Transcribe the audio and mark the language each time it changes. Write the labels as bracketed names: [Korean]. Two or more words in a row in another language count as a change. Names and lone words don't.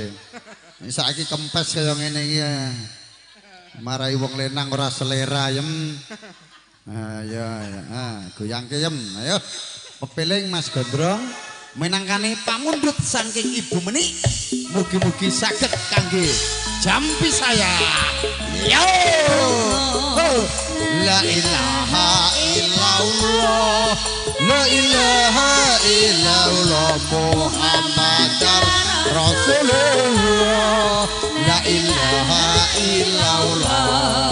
[Javanese] Saiki kempes kaya ngene iki. Marai wong lenang ora selera yem. Ayo goyangke yem. Ayo. Pepeling Mas Gondrong menangkani pamundhut saking Ibu Menik. Mugi-mugi saged kangge jampi saya. [Arabic] Yo! لا إله إلا الله. لا إله إلا الله محمد رسول الله. لا إله إلا الله.